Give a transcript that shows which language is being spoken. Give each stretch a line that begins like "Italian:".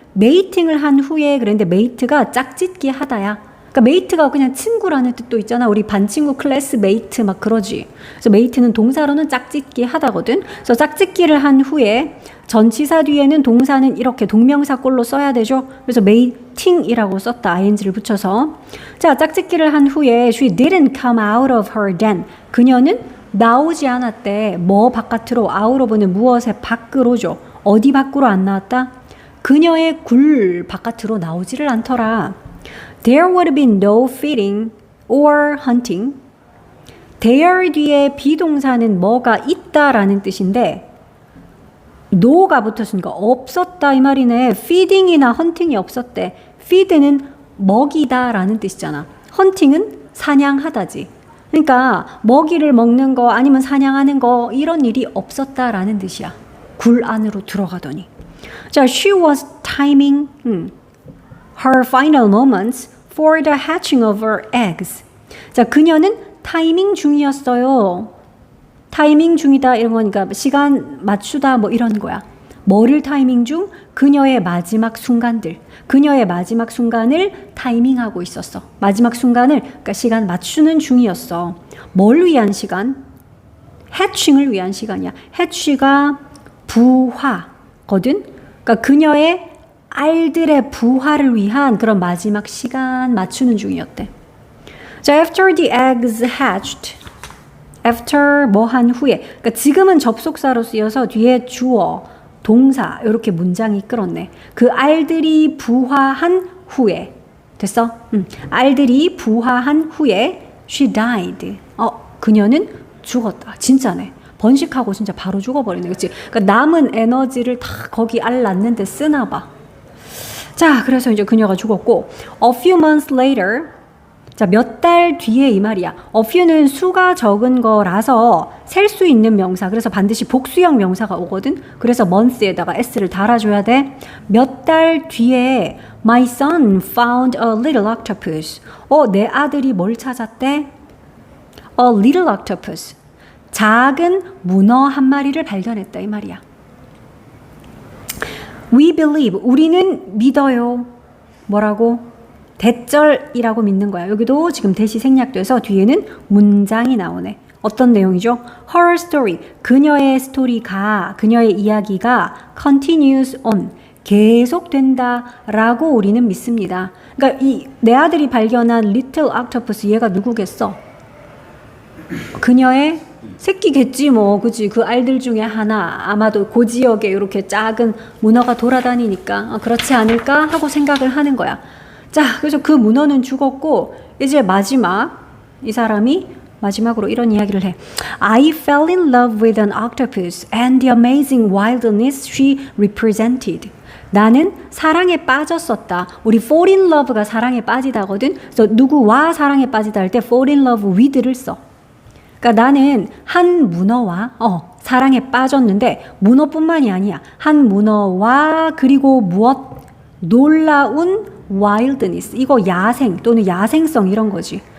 Korean: 메이팅을 한 후에 그랬는데 메이트가 짝짓기 하다야. 그러니까 메이트가 그냥 친구라는 뜻도 있잖아. 우리 반친구 클래스 메이트 막 그러지. 그래서 메이트는 동사로는 짝짓기 하다거든. 그래서 짝짓기를 한 후에 전치사 뒤에는 동사는 이렇게 동명사꼴로 써야 되죠. 그래서 메이팅이라고 썼다. ing를 붙여서. 자, 짝짓기를 한 후에
English: she didn't come out of her den.
Korean: 그녀는 나오지 않았대. 뭐 바깥으로? out of는 무엇의 밖으로죠. 어디 밖으로 안 나왔다? 그녀의 굴 바깥으로 나오지를 않더라.
English: There would be no feeding or hunting.
Korean: there 뒤에 비동사는 뭐가 있다라는 뜻인데 no가 붙었으니까 없었다 이 말이네. feeding이나 hunting이 없었대. feed는 먹이다라는 뜻이잖아. hunting은 사냥하다지. 그러니까 먹이를 먹는 거 아니면 사냥하는 거 이런 일이 없었다라는 뜻이야. 굴 안으로 들어가더니.
English: 자, she was timing her final moments for the hatching of her eggs.
Korean: 자, 그녀는 타이밍 중이었어요. 타이밍 중이다 이런 거니까 시간 맞추다 뭐 이런 거야. 뭐를 타이밍 중? 그녀의 마지막 순간들. 그녀의 마지막 순간을 타이밍하고 있었어. 마지막 순간을 그러니까 시간 맞추는 중이었어. 뭘 위한 시간? 해칭을 위한 시간이야. 해취가 부화거든. 그러니까 그녀의 알들의 부화를 위한 그런 마지막 시간 맞추는 중이었대.
English: 자, after the eggs hatched.
Korean: after 뭐 한 후에. 그러니까 지금은 접속사로 쓰여서 뒤에 주어, 동사 이렇게 문장이 끌었네. 그 알들이 부화한 후에. 됐어? 알들이 부화한 후에
English: she died.
Korean: 그녀는 죽었다. 진짜네. 번식하고 진짜 바로 죽어버리네. 그치? 그러니까 남은 에너지를 다 거기 알 낳는데 쓰나 봐. 자, 그래서 이제 그녀가 죽었고
English: a few months later.
Korean: 자, 몇 달 뒤에 이 말이야. a few는 수가 적은 거라서 셀 수 있는 명사. 그래서 반드시 복수형 명사가 오거든. 그래서 months에다가 s를 달아줘야 돼. 몇 달 뒤에
English: my son found a little octopus.
Korean: 내 아들이 뭘 찾았대?
English: A little octopus.
Korean: 작은 문어 한 마리를 발견했다 이 말이야.
English: We believe.
Korean: 우리는 믿어요. 뭐라고? 대절이라고 믿는 거야. 여기도 지금 대시 생략돼서 뒤에는 문장이 나오네. 어떤 내용이죠?
English: Her story.
Korean: 그녀의 스토리가, 그녀의 이야기가
English: continues on.
Korean: 계속된다라고 우리는 믿습니다. 그러니까 내 아들이 발견한
English: little octopus
Korean: 얘가 누구겠어? 그녀의 새끼겠지 뭐. 그치? 그 알들 중에 하나. 아마도 그 지역에 이렇게 작은 문어가 돌아다니니까 그렇지 않을까 하고 생각을 하는 거야. 자, 그래서 그 문어는 죽었고 이제 마지막 이 사람이 마지막으로 이런 이야기를 해.
English: I fell in love with an octopus and the amazing wildness she represented.
Korean: 나는 사랑에 빠졌었다. 우리 fall in love가 사랑에 빠지다거든. 그래서 누구와 사랑에 빠지다 할 때 fall in love with를 써. 그러니까 나는 한 문어와 사랑에 빠졌는데 문어뿐만이 아니야. 한 문어와 그리고 무엇? 놀라운 wildness. 이거 야생 또는 야생성 이런 거지.